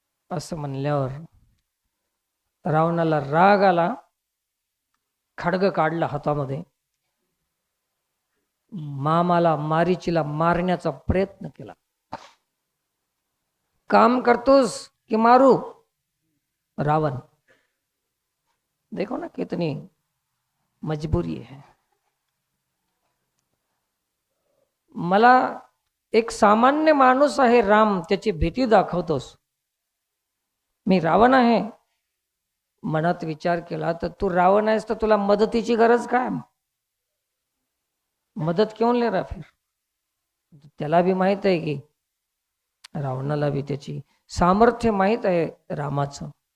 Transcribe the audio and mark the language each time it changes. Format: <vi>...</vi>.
<mr>असं म्हणल्यावर रावणाला राग आला, खड्ग काढला हातामध्ये, मामाला मारीचीला मारण्याचा प्रयत्न केला। काम करतोस कि मारू?</mr> <hi>रावण, देखो ना कितनी मजबूरी है।</hi> <mr>मला एक सामान्य माणूस आहे राम, त्याची भीती दाखवतोस, मी रावण आहे। मनात विचार केला तर तू रावण आहेस तर तुला मदतीची गरज काय?</mr> <hi>मदत क्यों ले रहा फिर?</hi> <mr>त्याला भी माहित आहे की रावणाला भी त्याची सामर्थ्य माहित आहे रामाचं।</mr>